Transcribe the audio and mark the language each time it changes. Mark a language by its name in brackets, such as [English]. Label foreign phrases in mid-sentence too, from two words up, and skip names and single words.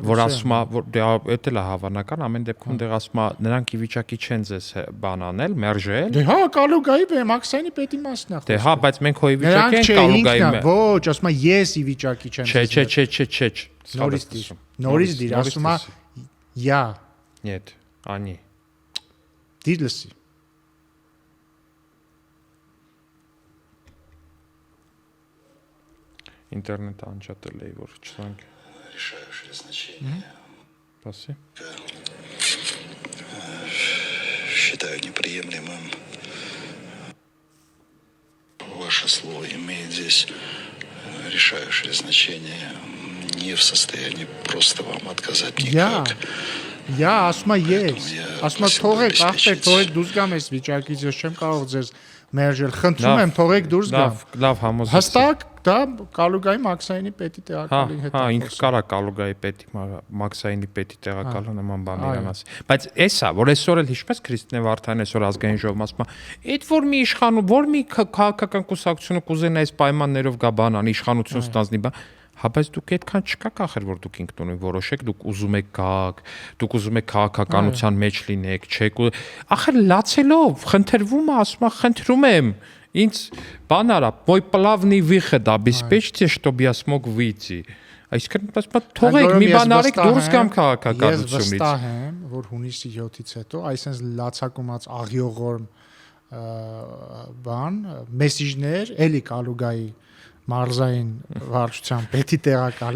[Armenian] որ ասում է, որ դե էդ էլ է հավանական, ամեն դեպքում դեռ ասում է, նրանք ի վիճակի չեն ձեզ բան անել, մերժել։ Դե հա, կալուգայի մաքսայինի պետի մասն է խոսքը։ Դե հա, բայց մենք հո ի վիճակի ենք կալուգայի։ Ոչ, ասում է ես ի վիճակի չեմ։ Չէ։ Նորից դիր, ասում է я։ [Russian] Нет, они։ [Armenian] Դիր լսի։ Ինտերնետը անջատել էի, որ չտանք։ [Russian] Решающее значение. Спасибо. Считаю неприемлемым. Ваше слово имеет здесь решающее значение. Не в состоянии просто вам отказать никак. [Armenian] Я ասում եմ ես, ասում եմ թողեք, ախպեր, թողեք դուրս գամ այս վիճակից, ես չեմ կարող ձեզ մերժել, խնդրում եմ թողեք դուրս գամ։ Լավ համոզեցի։ Հստակ դա կալուգայի մաքսայինի պետի տեղակալի հետ։ Հա, ինքը կարա կալուգայի պետի, մաքսայինի պետի տեղակալը նման բան իրան ասի։ Բայց էսա, որ այսօր էլ հիշպես Քրիստինե Վարդանյանը այսօր ազգային ժողովում ասում է, այդ որ մի իշխանու, որ մի քաղաքական կուսակցությունը կուզենա այս պայմաններով գա բան անի, իշխանություն ստանձնի բան։ Հա, բայց դուք այդքան չկաք ախր, որ դուք ինքնուրույն որոշեք, դուք ուզում եք գաք, դուք ուզում եք քաղաքականության մեջ լինեք, չեք ախր լացելով, խնդրվում է, ասում է, խնդրում եմ, ինձ բան արա, [Russian] мой плавный выход обеспечьте, чтобы я смог выйти։ [Armenian] Այսինքն, ասում եմ, թողեք, մի բան արեք, դուրս գամ քաղաքականությունից։ Ես վստահ եմ, որ հունիսի 7-ից հետո այսպես լացակումած աղյողորմ բան, մեսիջներ, էլի կալուգայի մարզային վարչության պետի տեղակալին